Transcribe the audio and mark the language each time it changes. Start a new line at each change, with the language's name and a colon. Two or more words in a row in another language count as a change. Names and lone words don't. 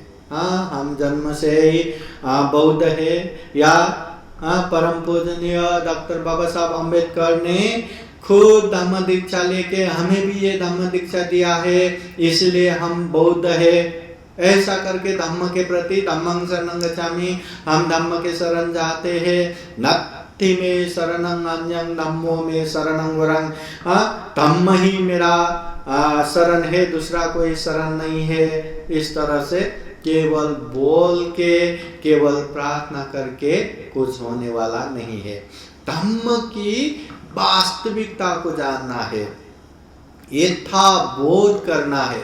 Hindi: हम जन्म से ही बौद्ध है, या परम पूजनीय डॉक्टर बाबा साहब अम्बेडकर ने खुद धम्म दीक्षा लेके हमें भी ये धम्म दीक्षा दिया है, इसलिए हम बौद्ध है। ऐसा करके धम्म के प्रति
Pali: धम्मं शरणं गच्छामि,
Hindi: हम धम्म के शरण जाते हैं।
Pali: नत्थि में शरणं अन्यं धम्मो में शरणं वरं,
Hindi: धम्म ही मेरा शरण है, दूसरा कोई शरण नहीं है। इस तरह से केवल बोल के, केवल प्रार्थना करके कुछ होने वाला नहीं है। धम्म की वास्तविकता को जानना है, यथा बोध करना है।